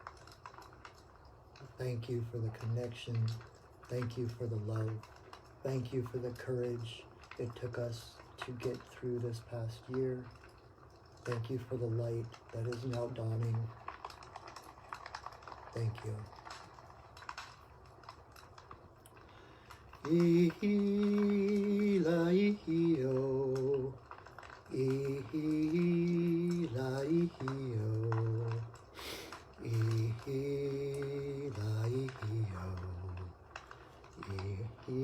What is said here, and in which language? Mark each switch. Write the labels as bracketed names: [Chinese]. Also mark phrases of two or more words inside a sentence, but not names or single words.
[English] Thank you for the connection. Thank you for the love. Thank you for the courage it took us to get through this past year. Thank you for the light that is now dawning. Thank you. Ihi-la-ihi-o, ihi-la-ihi-o, ihi-la-ihi-o, ihi-la-ihi-o.